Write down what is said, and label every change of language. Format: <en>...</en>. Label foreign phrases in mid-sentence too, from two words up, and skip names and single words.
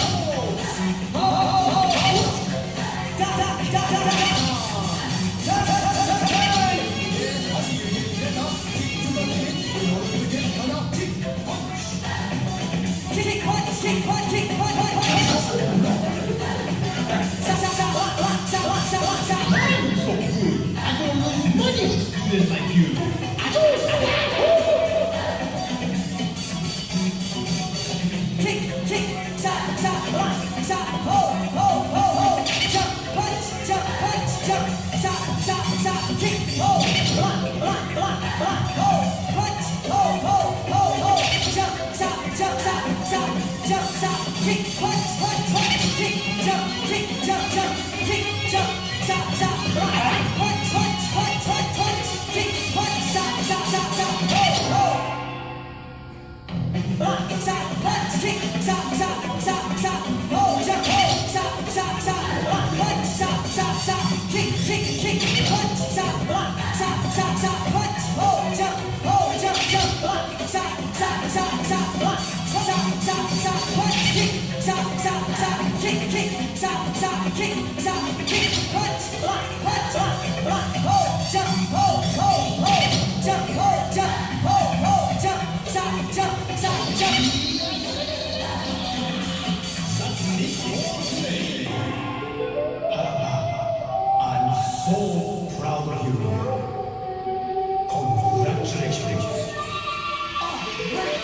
<en>Ho, ho, ho, ho. Duck, duck, duck, duck, duck. Turn, turn, turn, turn, turn. Yeah, I see you hit that up. Kick to the limit. In order to get cut out, kick, punch. Kick, punch, kick, punch, kick, punch, punch, punch. Sa, sa, sa, la, la, sa, la, sa, la, sa. So good. I don't know money students like you. Kick, kick, sa, sa, la, sa, ho, ho, ho, ho. Jump, punch, jump, sa, sa, sa, kick, ho, la, la, la, la, ho, punch, ho, ho, ho, ho. Jump, sa, jump, sa, sa, jump, sa, kick, punch, punch, punch, kick, jump, jump, kick, jump, sa, sa, la, punch, punch, punch, punch, punch, kick, punch, sa, sa, sa, sa, ho, ho. La, sa, punch, kick, sa, sa, sa, sa, ho, jump, ho, sa, sa, sa, la, punch, sa, sa, sa, kick, kick, kick, punch, sa, la, sa, sa, sa, punch, ho, jump, jump, la, sa, sa, sa, sa, la, sa, sa, sa, punch, kick, sa, sa, sa, kick, kick, sa, sa, kick, sa, kick, punch, la, ho, jump, ho, ho, ho, jump, ho, jump, ho, ho, jump, sa, jump, sa, jump. I'm so proud of you. Congratulations. Oh, great.</en>